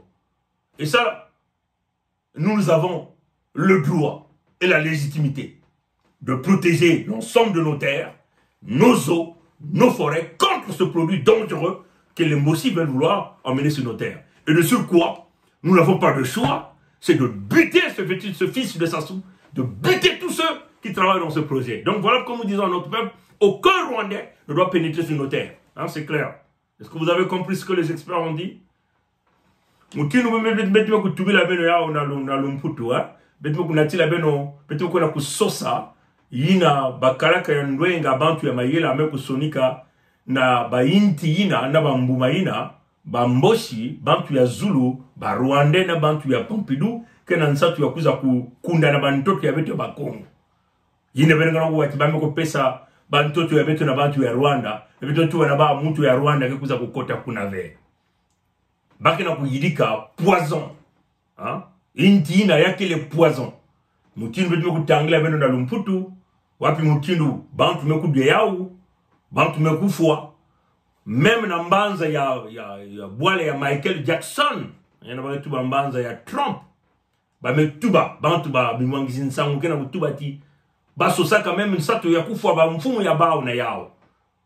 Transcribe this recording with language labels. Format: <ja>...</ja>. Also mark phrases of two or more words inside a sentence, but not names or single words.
<fr>Et ça, nous avons le droit et la légitimité de protéger l'ensemble de nos terres, nos eaux, nos forêts contre ce produit dangereux que les Mossi veulent vouloir emmener sur nos terres. Et de surcroît, nous n'avons pas de choix, c'est de buter ce fils de Sassou, de buter tous ceux qui travaillent dans ce projet. Donc voilà comme nous disons à notre peuple, aucun Rwandais ne doit pénétrer sur nos terres. Hein, c'est clair. Est-ce que vous avez compris ce que les experts ont dit?</fr> <ktu>Yina bakalaka ya ndwenga bantu ya mayela ame kusonika na bainti yina na bambuma yina bamboshi bantu ya Zulu ba Rwanda na bantu ya Pompidou kena nsatu ya kuza kunda na bantoto ya beto ba Kongo yina benga ngo wati bame ko pesa bantoto ya beto na bantu ya Rwanda beto tu na ba muntu ya Rwanda ke kuza kukota kuna ve bakina kuyidika poison hein inti yina yake le poison mutindu beto kutangila beno na Lumputu wapi mutindu bantu mekudwe yao bantu mekufwa même na mbanza ya bwale ya Michael Jackson yana ba tuba mbanza ya Trump ba metuba bantu ba bimwangizi nsangu kena kutuba ti ba sosaka même nsato ya kufwa ba mfumu ya bao na yao</ktu>